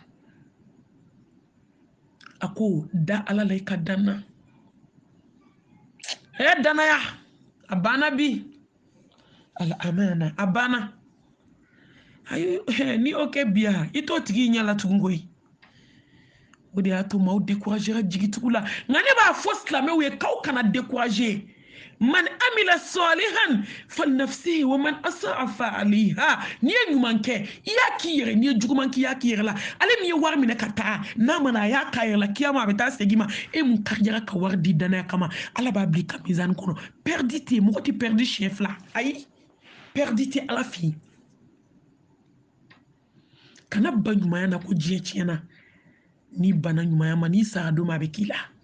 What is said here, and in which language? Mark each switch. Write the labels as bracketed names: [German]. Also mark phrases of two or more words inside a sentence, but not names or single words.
[Bambara] a ko da ala la i ka danna danaya a banna bi ala amana a banna ayi ni y'o kɛ bi yan i t'o tigi ɲɛ la tugun koyi o de y'a to maaw découragera jigitugu la nka ne b'a fɔ silamɛw ye k'aw kana décourager [Arabic] من عمل صالحا فلنفسه ومن أساء فعليها [Bambara] n'i ye ɲuman kɛ i y'a k'i yɛrɛ n'i ye juguman kɛ i y'a k'i yɛrɛ la ale min ye wari minɛ ka taa n'a mana a y'a k'a yɛrɛ la kiyama a bɛ taa segin ma e mun karijara ka wari di danaya kama ala b'a bila i ka mizani kɔnɔ perdi tɛ yen mɔgɔ tɛ perdi siɲɛ fila ayi perdi tɛ ala fɛ yen kana ba ɲumanya na ko diɲɛ tiɲɛna n'i bana ɲumanya ma n'i sara don ma a bɛ k'i la